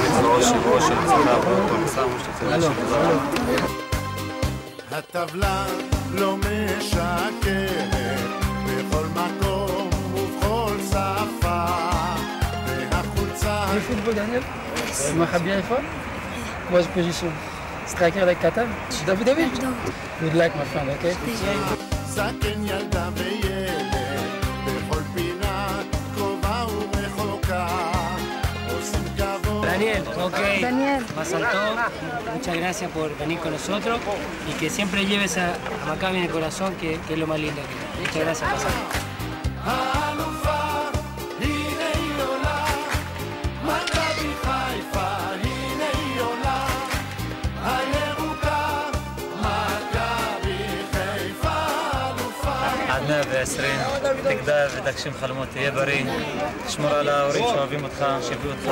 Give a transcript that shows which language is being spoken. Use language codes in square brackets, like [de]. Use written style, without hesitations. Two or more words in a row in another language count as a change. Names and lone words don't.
[he] אושר, הצלחה, פרנסה, מה שאתה רוצה להשאיר. הטבלה לא משקרת בכל מקום ובכל שפה והחולצה... [fr] Le football, Daniel? Maha bien et fort? [en] What's position? Striker like Qatar? David David? Good luck, my friend, okay? [he] זקן ילדה וילד בכל פינה קרובה ורחוקה עושים כבוד. Daniel, ok. Daniel. [es] Basaltov, muchas gracias por venir con nosotros y que siempre lleves a Maccabi en el corazón, que es lo más lindo que hay. Muchas gracias, Basaltov. [he] האלופה, הנה היא עולה, מכבי חיפה, הנה היא עולה, הירוקה, מכבי חיפה אלופה. עד 120, תגדל ותגשים חלומות, תהיה בריא, תשמור על ההורים שאוהבים אותך, שהביאו אותך.